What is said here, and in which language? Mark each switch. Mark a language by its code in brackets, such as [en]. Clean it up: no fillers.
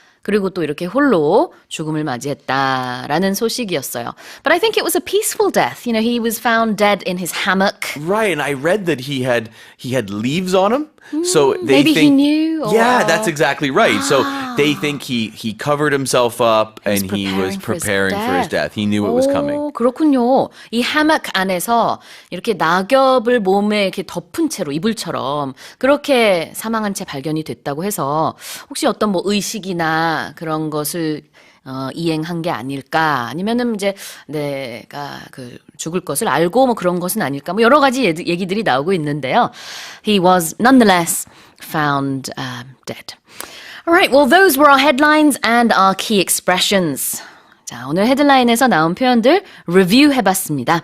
[ko] 그리고 또 이렇게 홀로 죽음을 맞이했다라는 소식이었어요. [en] But I think it was a peaceful death. You know, he was found dead in his hammock. Right, and I read that he had leaves on him, so they maybe he think knew, or- Yeah, that's exactly right. So they think he covered himself up and he was preparing for his death. He knew it was coming. [ko] 오, 그렇군요. 이 hammock 안에서 이렇게 낙엽을 몸에 이렇게 덮은 채로 이불처럼 그렇게 사망한 채 발견이 됐다고 해서 혹시 어떤 뭐 의식이나 그런 것을 이행한 게 아닐까 아니면은 이제 내가 그 죽을 것을 알고 뭐 그런 것은 아닐까 뭐 여러 가지 얘기들이 나오고 있는데요. [en] He was nonetheless found dead. Alright, well those were our headlines and our key expressions. [ko] 자, 오늘 헤드라인에서 나온 표현들 리뷰 해봤습니다.